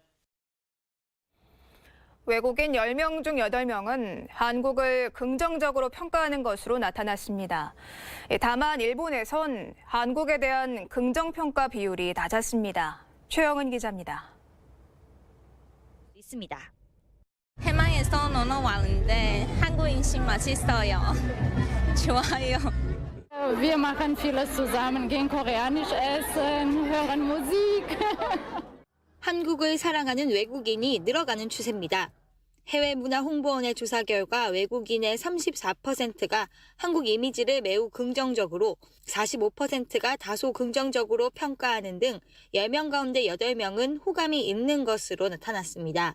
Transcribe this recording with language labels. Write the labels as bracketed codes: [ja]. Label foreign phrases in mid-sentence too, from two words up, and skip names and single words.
[ko] 외국인 10명 중 8명은 한국을 긍정적으로 평가하는 것으로 나타났습니다. 다만 일본에선 한국에 대한 긍정평가 비율이 낮았습니다. 최영은 기자입니다. 있습니다. 해외에서 놀러 왔는데 한국 음식 맛있어요. 좋아요. [de] Wir machen vieles zusammen, gehen koreanisch essen, hören Musik. [ko] 한국을 사랑하는 외국인이 늘어가는 추세입니다. 해외문화홍보원의 조사 결과 외국인의 34%가 한국 이미지를 매우 긍정적으로, 45%가 다소 긍정적으로 평가하는 등 10명 가운데 8명은 호감이 있는 것으로 나타났습니다.